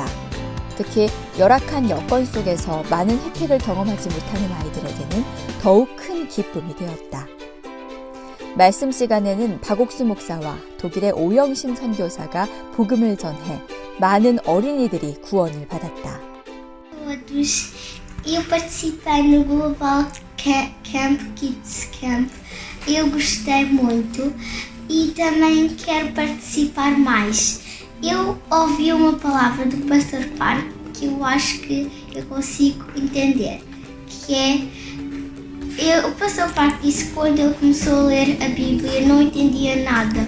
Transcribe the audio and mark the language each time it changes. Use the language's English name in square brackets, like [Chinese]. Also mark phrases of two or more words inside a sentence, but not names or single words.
[Korean] 특히 열악한 여건 속에서 많은 혜택을 경험하지 못하는 아이들에게는 더욱 큰 기쁨이 되었다. 말씀 시간에는 박옥수 목사와 독일의 오영신 선교사가 복음을 전해 많은 어린이들이 구원을 받았다. [Portuguese] Eu participei no Global Camp Kids Camp. Eu gostei muito e também quero participar mais. Eu ouvi uma palavra do Pastor Park que eu acho que eu consigo entender, que é o Pastor Park disse que quando ele começou a ler a Bíblia não entendia nada.